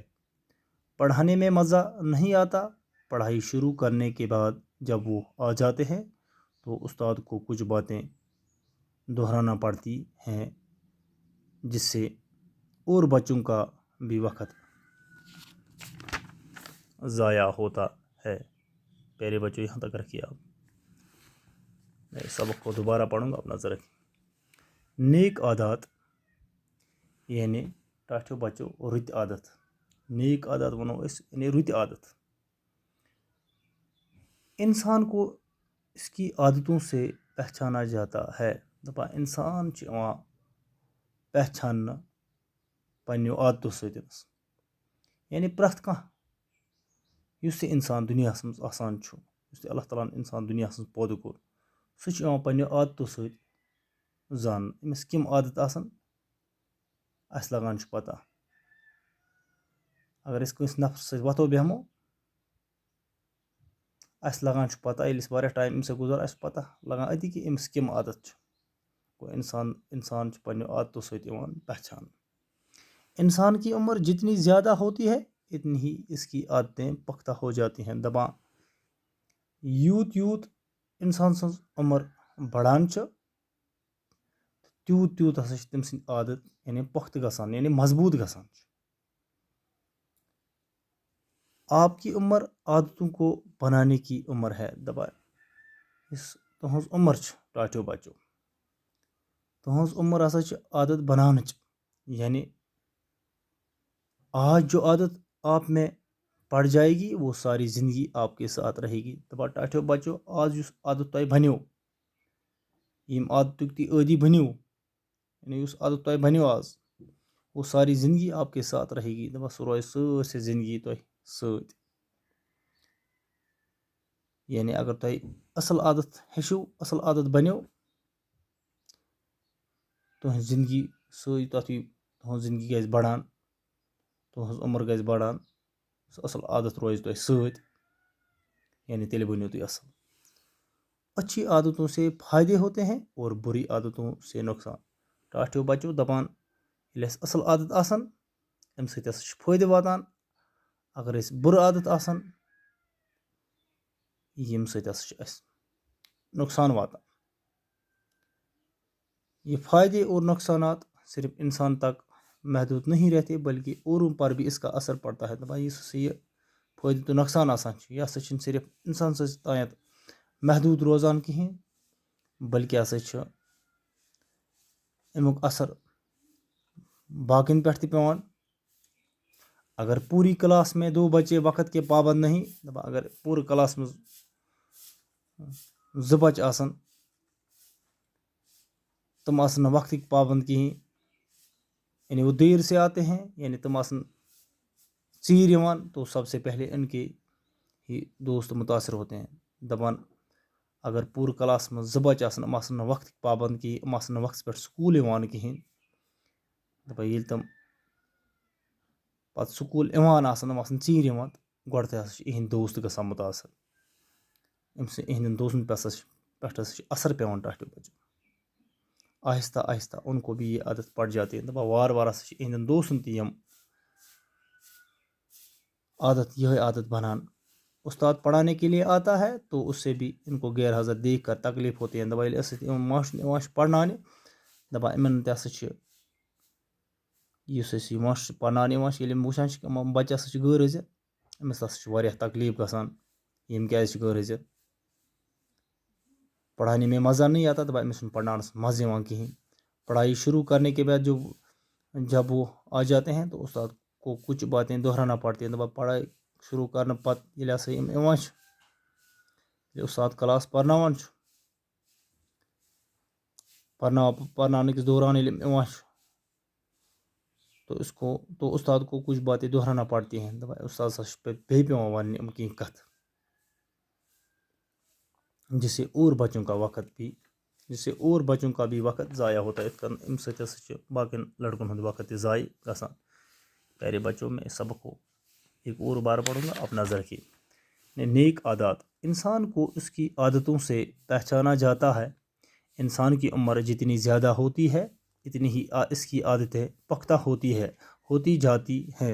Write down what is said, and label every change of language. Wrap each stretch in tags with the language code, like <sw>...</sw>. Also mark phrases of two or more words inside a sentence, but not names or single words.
<ur>پڑھانے میں مزہ نہیں آتا۔ پڑھائی شروع کرنے کے بعد جب وہ آ جاتے ہیں تو استاد کو کچھ باتیں دہرانا پڑتی ہیں، جس سے اور بچوں کا بھی وقت ضائع ہوتا ہے۔ پیارے بچوں، یہاں تک رکھیے آپ۔ میں اس سبق کو دوبارہ پڑھوں گا، آپ نظر رکھیں۔</ur> <ks>نیک عادات یعنی ٹاٹھو بچو رٕتۍ عادت۔ نیک عادت ونو اس یعنی رٕتۍ عادت۔</ks> <ur>انسان کو اس کی عادتوں سے پہچانا جاتا ہے۔</ur> <ks>دپا انسان چھ یوان پہچاننا پننیو عادتو سۭتۍ۔ یعنی پرٛٮ۪تھ کانٛہہ یُس تہِ انسان دُنیاہس منٛز آسان چھُ، یُس تہِ اللہ تعالیٰ ہن انسان دُنیاہس منٛز پٲدٕ کوٚر، سُہ چھُ یِوان پننیو عادتو سۭتۍ زاننہٕ۔ أمِس کِم عادت آسن اَسہِ لگان چھُ پتہ۔ اگر أسۍ کٲنٛسہِ نفرٕ سۭتۍ وۄتھو بیٚہمو، اَسہِ لگان چھُ پتہ، ییٚلہِ أسۍ واریاہ ٹایم أمِس سۭتۍ گُزارو، اَسہِ چھُ پتہ لگان أتی کہِ أمِس کِم عادت چھِ۔ گوٚو انسان چھُ پننیو عادتو سۭتۍ یِوان پہچاننہٕ۔</ks> <ur>انسان کی عمر جتنی زیادہ ہوتی ہے اتنی ہی اس کی عادتیں پختہ ہو جاتی ہیں۔</ur> <ks>دپان یوٗت یوٗت انسان سٕنٛز عمر بڑان چھِ تیوٗت تیوٗت ہسا چھِ تٔمۍ سٕنٛدۍ عادت یعنی پختہٕ گژھان، یعنی مضبوٗط گژھان چھِ۔</ks> <ur>آپ کی عمر عادتوں کو بنانے کی عمر ہے۔</ur> <ks>دپان یُس تُہنٛز عمر چھِ ٹاٹھیو بچو، تُہنٛز عمر ہسا چھِ عادت بناونٕچ۔</ks> <ur>یعنی آج جو عادت آپ میں پڑ جائے گی وہ ساری زندگی آپ کے ساتھ رہے گی۔</ur> <ks>دپان ٹاٹھیو بچو، آز یُس عادت تۄہہِ بنیو، یِم عادتُک تُہۍ عٲدی بنیو، یعنی یُس عادت تۄہہِ بنیو آز،</ks> <ur>وہ ساری زندگی آپ کے ساتھ رہے گی۔</ur> <ks>دپان سُہ روزِ سٲرسٕے زندگی تۄہہِ سۭتۍ۔ یعنی اگر تۄہہِ اصل عادت ہیٚچھِو، اصل عادت بنیو، تُہنٛز زندگی سۭتۍ تتھُے تُہنٛز زندگی گژھِ بڑان، تُہنٛز عمر گژھِ بڑان، سُہ اصل عادت روزِ تۄہہِ سۭتۍ، یعنی تیٚلہِ بنیو تُہۍ اصل۔</ks> <ur>اچھی عادتوں سے فائدے ہوتے ہیں اور بری عادتوں سے نقصان۔</ur> <ks>ٹاٹھیو بچو دپان ییٚلہِ اَسہِ اصل عادت آسن امہِ سۭتۍ ہسا چھُ فٲیدٕ واتان۔ اگر أسۍ بُرٕ عادت آسن ییٚمہِ سۭتۍ ہسا چھُ اَسہِ نقصان واتان۔</ks> <ur>یہ فائدے اور نقصانات صرف انسان تک محدود نہیں رہتے بلکہ اوروں پر بھی اس کا اثر پڑتا ہے۔</ur> <ks>دپان یُس ہسا یہ فٲیدٕ تہٕ نۄقصان آسان چھُ، یہِ ہسا چھُنہٕ صرف انسان سٕنٛز تانٮ۪تھ محدوٗد روزان کِہیٖنۍ بلکہ ہسا چھُ امیُک اثر باقین پٮ۪ٹھ تہِ پیٚوان۔</ks> <ur>اگر پوری کلاس میں 2 بچے وقت کے پابند نہیں، اگر پورے کلاس میں 2 بچے</ur> <ks>آسن تم آسن</ks> <ur>وقت کے پابند کہیں، یعنی وہ دیر سے آتے ہیں، یعنی</ur> <ks>تم آسن ژیٖرۍ یِوان،</ks> <ur>تو سب سے پہلے ان کے ہی دوست متاثر ہوتے ہیں.</ur> <ks>دپان اگر پورٕ</ks> <ur>کلاس میں 2 بچے</ur> <ks>آسن، یِم آسن نہٕ وقت پابند کہیٖنۍ، یِم آسن نہٕ وقتس پٮ۪ٹھ سکوٗل یِوان کہیٖنۍ. دپان ییٚلہِ تِم پتہٕ سکوٗل یِوان آسن، یِم آسن ژیٖرۍ یِوان، گۄڈٕ تہِ ہسا چھِ یِہنٛدۍ دوست گژھان متاثر. اَمہِ سۭتۍ یِہنٛدٮ۪ن دوستن پٮ۪ٹھ ہسا چھِ اثر پیوان ٹاٹھیو بچوں.</ks> <ur>آہستہ آہستہ ان کو بھی یہ عادت پڑ جاتی ہے.</ur> <ks>دپان وارٕ وارٕ ہسا چھِ یِہنٛدٮ۪ن دوستن تہِ یِم یہے عادت بنان.</ks> <ur>استاد پڑھانے کے لیے آتا ہے تو اس سے بھی ان کو غیر حاضر دیکھ کر تکلیف ہوتی ہے.</ur> <ks>دپان ییٚلہِ أسۍ ماشٹر یِوان چھِ پرناونہِ، دپان یِمن تہِ ہسا چھِ یُس أسۍ یہِ ماشٹر پرناونہِ یِوان چھِ، ییٚلہِ یِم وٕچھان چھِ یِم بچہِ ہسا چھِ غٲر حٲضِر، أمِس ہسا چھِ واریاہ تکلیف گژھان. یِم کیازِ چھِ غٲر حٲضِر،</ks> <ur>پڑھانے میں مزہ نہیں آتا.</ur> <ks>دپان أمِس چھُنہٕ پرناونس مزٕ یِوان کہیٖنۍ.</ks> <ur>پڑھائی شروع کرنے کے بعد جب وہ آ جاتے ہیں تو استاد کو کچھ باتیں دہرانا پڑتی ہیں.</ur> <ks>دپان</ks> <ur>پڑھائی شروع کرنے</ur> <ks>پتہٕ ییٚلہِ ہسا یِم یِوان چھِ، ییٚلہِ استاد کلاس پرناوان چھُ، پرناونٕکِس دوران ییٚلہِ یِم یِوان چھِ</ks> <ur>تو استاد کو کچھ باتیں دہرانا پڑتی ہیں.</ur> <ks>دپان استاد ہسا چھِ بیٚیہِ پیوان وننہِ یِم کینٛہہ کتھٕ،</ks> <ur>جس سے اور بچوں کا بھی وقت ضائع ہوتا ہے.</ur> <ks>یِتھ کٔنۍ اَمہِ سۭتۍ ہسا چھِ باقین لڑکن ہُنٛد وقت تہِ ضائع گژھان.</ks> <ur>پیارے بچوں، میں اس سبق کو ایک اور بار پڑھوں گا، آپ نظر رکھیے. نیک عادات. انسان کو اس کی عادتوں سے پہچانا جاتا ہے. انسان کی عمر جتنی زیادہ ہوتی ہے اتنی ہی اس کی عادتیں پختہ ہوتی جاتی ہیں.</ur>